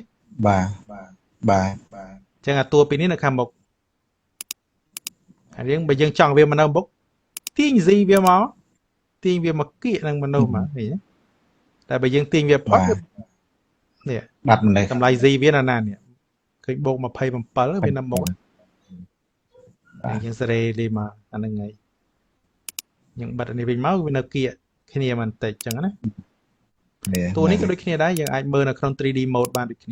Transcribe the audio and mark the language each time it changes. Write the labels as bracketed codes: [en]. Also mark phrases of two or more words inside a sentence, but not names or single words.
[vi] bà [km] អញ្ចឹងអាតួពីនេះនៅខាងមុខហើយបើយើងចង់វាមកនៅមុខទាញ z វាមកទាញវាមកគៀកនឹងមនុស្សមកឃើញទេតែបើយើងទាញវាផុតនេះ [vi] đặt mình đây [km] តម្លៃ z វានៅណានេះឃើញបូក27វានៅមុខយើងសេរីលីមកអាហ្នឹងហើយយើងបិទនេះវិញមកវានៅគៀកគ្នាបន្តិចអញ្ចឹងណា នេះ តួនេះក៏ដូចគ្នាដែរយើងអាចមើលនៅក្នុង [en] 3D mode [km] បានដូចគ្នា